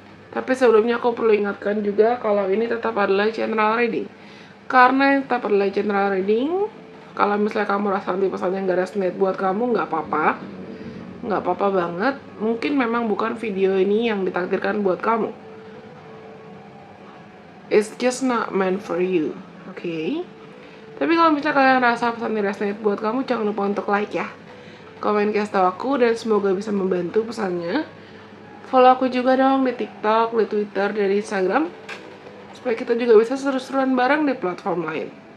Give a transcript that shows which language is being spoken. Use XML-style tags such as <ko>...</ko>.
<id>Tapi sebelumnya aku perlu ingatkan juga kalau ini tetap adalah general reading. Karena yang tetap adalah general reading, kalau misalnya kamu rasa nanti pesannya nggak resonate buat kamu, nggak apa-apa banget. Mungkin memang bukan video ini yang ditakdirkan buat kamu.</id> <en>It's just not meant for you, okay?</en> <id>Tapi kalau misalnya kalian rasa pesan ini resonate buat kamu, jangan lupa untuk like ya, komen kasih tau aku, dan semoga bisa membantu pesannya. Follow aku juga dong di TikTok, di Twitter, dan di Instagram, supaya kita juga bisa seru-seruan bareng di platform lain.</id>